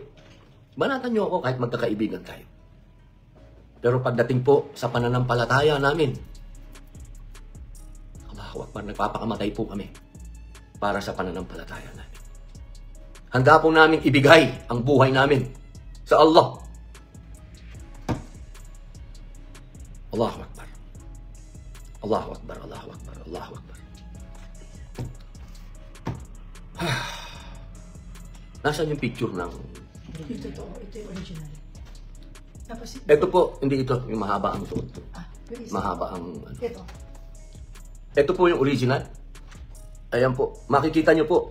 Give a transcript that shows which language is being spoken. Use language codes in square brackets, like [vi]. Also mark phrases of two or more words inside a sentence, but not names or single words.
[tl] Banatan nyo ako kahit magkakaibigan tayo. Pero pagdating po sa pananampalataya namin, [ar] الله أكبر, [tl] nagpapakamatay po kami para sa pananampalataya namin. Handa po namin ibigay ang buhay namin sa Allah. [ar] الله أكبر. الله أكبر، الله أكبر، الله أكبر. [tl] Nasaan yung picture ng... Ito yung original. Tapos, Ito po, hindi ito, yung mahaba ang suot. yung isa. Mahaba ang... Ito. Ito po yung original. Ayan po, makikita nyo po.